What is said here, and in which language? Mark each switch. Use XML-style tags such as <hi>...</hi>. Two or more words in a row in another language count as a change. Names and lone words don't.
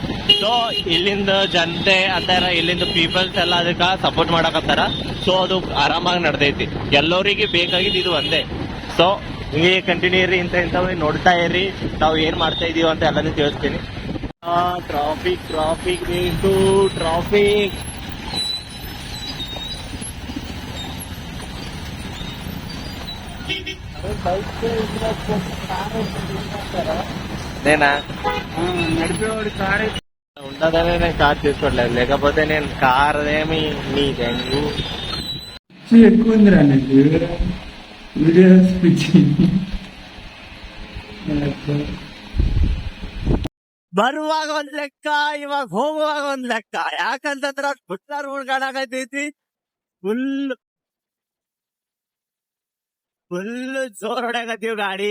<kn>ಸೊ ಇಲ್ಲಿಂದ ಜನತೆ ಅಂತಾರ, ಇಲ್ಲಿಂದ ಪೀಪಲ್ಸ್ ಎಲ್ಲ ಅದಕ್ಕ ಸಪೋರ್ಟ್ ಮಾಡಕತ್ತಾರ. ಸೊ ಅದು ಆರಾಮಾಗಿ ನಡೆದೈತಿ. ಎಲ್ಲರಿಗೆ ಬೇಕಾಗಿದ್ದು ಇದು ಒಂದೇ. ಸೊ ಹಿಂಗೆ ಕಂಟಿನ್ಯೂ ಇರಿ, ಇಂಥವು ನೋಡ್ತಾ ಇರಿ, ನಾವು ಏನ್ ಮಾಡ್ತಾ ಇದೀವಿ ಅಂತ ಎಲ್ಲಾನು ತಿಳಿಸ್ತೀನಿ.</kn> <en>traffic traffic</en> <kn>ಬೇಕು, ಟ್ರಾಫಿಕ್.</kn> <te>నేనా ఉండదనే నేను కార్ తీసుకోవట్లేదు, లేకపోతే నేను కార్ ఏమి నీ దెంగు ఎక్కువ ఉందిరా నీకు వీడియోస్ పిచ్చి.</te> <kn>ಬರುವಾಗ ಒಂದ್ ಲೆಕ್ಕ, ಇವಾಗ ಹೋಗುವಾಗ ಒಂದ್ ಲೆಕ್ಕ. ಯಾಕಂತಂದ್ರ ಪುಟ್ಟ ರೋಡ್ ಕಾಣಕತ್ತೈತಿ, ಫುಲ್ ಜೋರ್ ಹೊಡ್ಯಾಕತ್ತೀವಿ ಗಾಡಿ.</kn>